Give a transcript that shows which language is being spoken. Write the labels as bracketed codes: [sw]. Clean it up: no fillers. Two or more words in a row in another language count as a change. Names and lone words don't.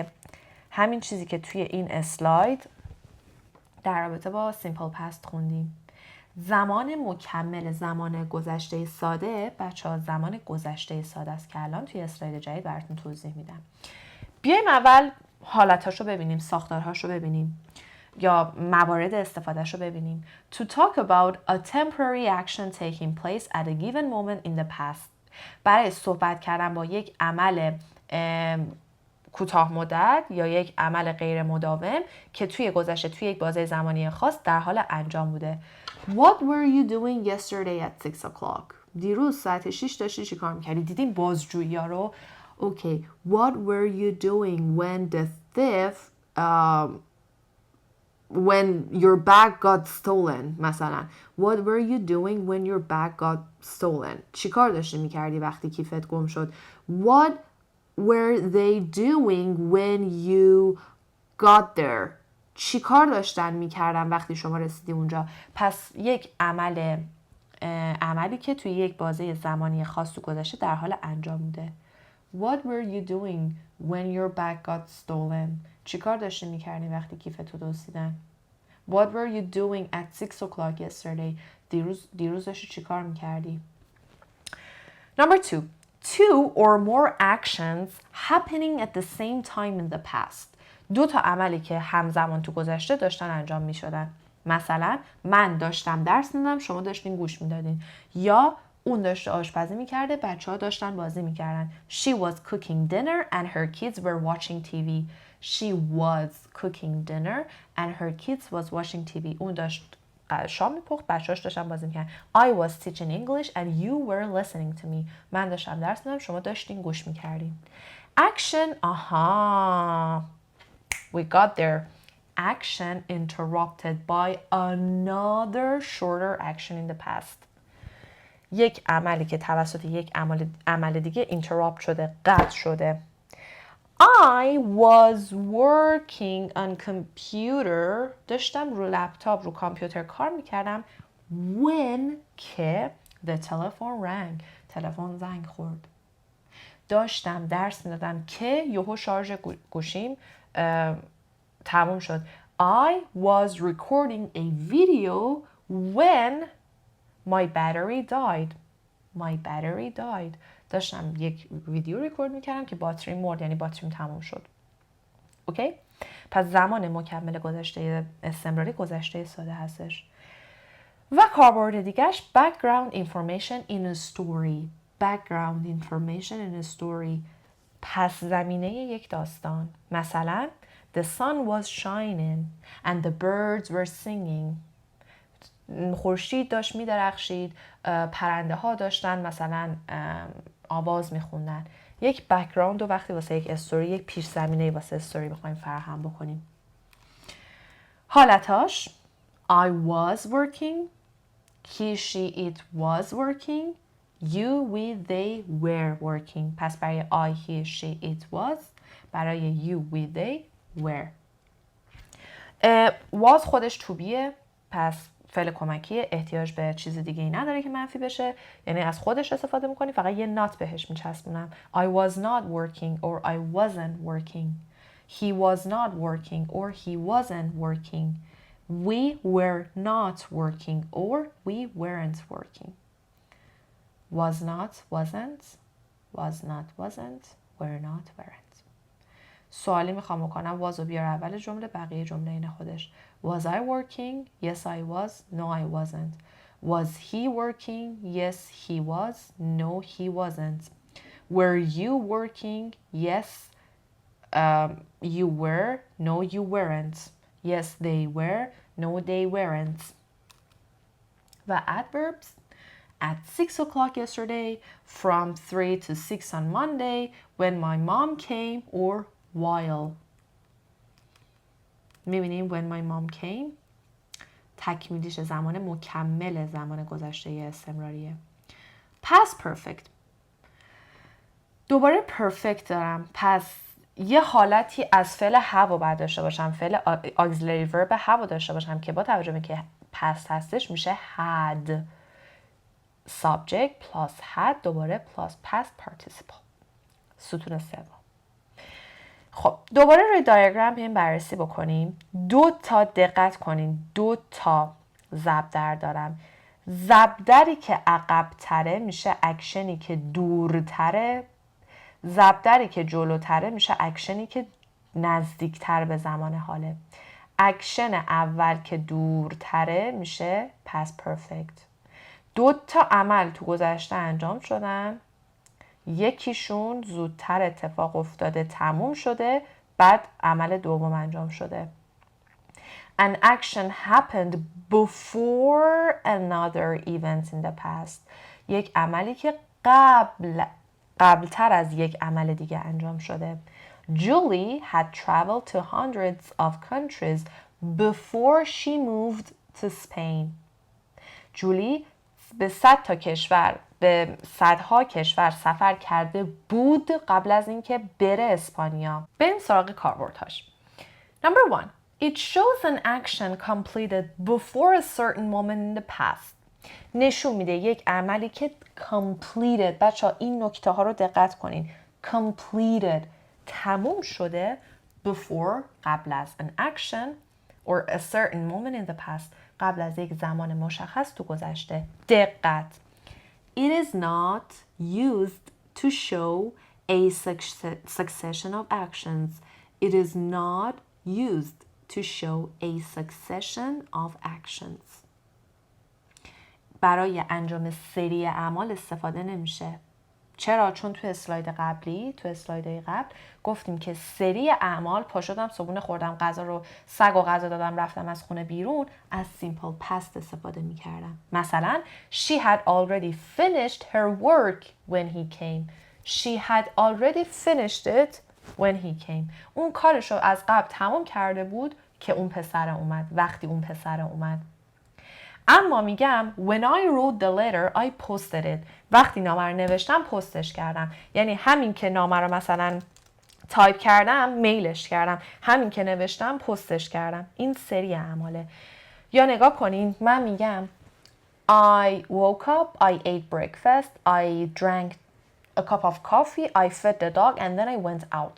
[fa] همین چیزی که توی این اسلاید در رابطه با [en] simple past [fa] خوندیم. زمان مکمل زمان گذشته ساده بچه‌ها زمان گذشته ساده است که الان توی اسلاید جدید براتون توضیح میدم. بیایم اول حالتاشو ببینیم، ساختارهاشو ببینیم یا موارد استفادهشو ببینیم. [en] To talk about a temporary action taking place at a given moment in the past. [fa] برای صحبت کردن با یک عمل کوتاه مدت یا یک عمل غیر مداوم که توی گذشته توی یک بازه زمانی خاص در حال انجام بوده. [en] What were you doing yesterday at 6 o'clock? [fa] دیروز ساعت 6 داشتی چی کار میکردی؟ دیدین بازجویی ها رو؟ Okay. [en] What were you doing when the thief when your bag got stolen مثلا. What were you doing when your bag got stolen? [fa] چی کار داشتی میکردی وقتی کیفت گم شد؟ [en] What were they doing when you got there? [fa] چی کار داشتن میکردن وقتی شما رسیدی اونجا؟ پس یک عمل عملی که توی یک بازه زمانی خاص تو گذشته در حال انجام بوده. [en] What were you doing when your bag got stolen? [fa] چی کار داشتی میکردی وقتی کیفتو دزدیدن؟ [en] What were you doing at 6 o'clock yesterday? [fa] دیروز داشتی چی کار میکردی؟ [en] Number 2. Two or more actions happening at the same time in the past. [fa] 2 تا عملی که همزمان تو گذشته داشتن انجام می شدن. مثلا من داشتم درس میدادم، شما داشتین گوش میدادین. یا اون داشته آشپزی میکرده، بچه ها داشتن بازی میکردن. [en] She was cooking dinner and her kids were watching TV. She was cooking dinner and her kids was watching TV. [fa] اون داشت شام میپخت، بچه‌هاش داشتن بازی میکردن. [en] I was teaching English and you were listening to me. [fa] من داشتم درس میدادم، شما داشتین گوش میکردین. [en] Action, we got there. Action interrupted by another shorter action in the past. [fa] یک عملی که توسط یک عمل دیگه interrupt شده، قطع شده. [en] I was working on computer. [fa] داشتم رو لپتاپ، رو کامپیوتر کار میکردم. [en] When که the telephone rang. [fa] تلفن زنگ خورد. داشتم درس میدادم که یهو شارژ گوشیم تموم شد. [en] I was recording a video when my battery died. My battery died. [fa] داشتم یک ویدیو ریکورد میکردم که باتری مرد، یعنی باتریم تموم شد. اوکی؟ پس زمان مکمل گذشته استمراری گذشته ساده هستش. و کاربرد دیگهش [en] background information in a story. Background information in a story. [fa] پس زمینه یک داستان. [en] مثلا The sun was shining and the birds were singing. [fa] خورشید داشت می‌درخشید، پرنده ها داشتن مثلا آواز میخوندن. یک بک‌گراند رو وقتی واسه یک استوری، یک پیش زمینه واسه استوری بخوایم فراهم بکنیم. [en] حالتاش I was working, he, she, it was working, you, we, they were working. [fa] پس برای [en] I, he, she, it was، برای you, we, they were. [fa] was خودش توبیه، پس فعل کمکی، احتیاج به چیز دیگه ای نداره که منفی بشه، یعنی از خودش استفاده میکنی، فقط یه not بهش میچسبونم. [en] I was not working or I wasn't working. He was not working or he wasn't working. We were not working or we weren't working. Was not, wasn't. Was not, wasn't. Were not, weren't. [fa] سوالی میخوام بکنم، was رو بیار اول جمله، بقیه جمله این خودش. [en] Was I working? Yes I was. No I wasn't. Was he working? Yes he was. No he wasn't. Were you working? Yes you were. No you weren't. Yes they were. No they weren't. [fa] و adverbs. [en] At 6 o'clock yesterday, from 3 to 6 on Monday, when my mom came, or while. [fa] میبینیم [en] when my mom came [fa] تکمیلیش زمان مکمل زمان گذشته استمراریه. [en] past perfect. [fa] دوباره perfect دارم، پس یه حالتی از فعل have رو باید داشته باشم، فعل [en] auxiliary verb have [fa] رو داشته باشم که با توجه به که past هستش میشه had. [en] subject plus had دوباره plus past participle. [fa] ستون سوم. خب دوباره روی دایاگرام بیایم بررسی بکنیم. 2 تا دقت کنین، 2 تا ضربدر دارم. ضربدری که عقب تره میشه اکشنی که دورتره، ضربدری که جلوتره میشه اکشنی که نزدیکتر به زمان حاله. اکشن اول که دورتره میشه [en] past perfect. [fa] 2 تا عمل تو گذشته انجام شدن، یکیشون زودتر اتفاق افتاده تموم شده، بعد عمل دوم انجام شده. [en] An action happened before another event in the past. [fa] یک عملی که قبلتر از یک عمل دیگه انجام شده. [en] Julie had traveled to hundreds of countries before she moved to Spain. [fa] جولی به 100 تا کشور، به صدها کشور سفر کرده بود قبل از اینکه بره اسپانیا. بریم سراغ کاربردهاش. [en] Number 1. It shows an action completed before a certain moment in the past. [fa] نشون میده یک عملی که completed. بچه ها این نکته ها رو دقت کنین. completed تموم شده before قبل از [en] an action or a certain moment in the past [fa] قبل از یک زمان مشخص تو گذشته. دقت. [en] It is not used to show a succession of actions. It is not used to show a succession of actions. [fa] برای انجام سری اعمال استفاده نمیشه. چرا؟ چون تو اسلایدهای قبل گفتیم که سری اعمال پا شدم صبحونه خوردم غذا رو سگ و غذا دادم رفتم از خونه بیرون از [en] simple past [fa] استفاده میکردم. [en] مثلا she had already finished her work when he came. She had already finished it when he came. [fa] اون کارش رو از قبل تمام کرده بود که اون پسر اومد. وقتی اون پسر اومد. اما میگم [en] when I wrote the letter I posted it. [fa] وقتی نامه رو نوشتم پستش کردم. یعنی همین که نامه رو مثلا تایپ کردم میلش کردم. همین که نوشتم پستش کردم. این سری اعماله. یا نگاه کنین من میگم [en] I woke up, I ate breakfast, I drank a cup of coffee, I fed the dog and then I went out.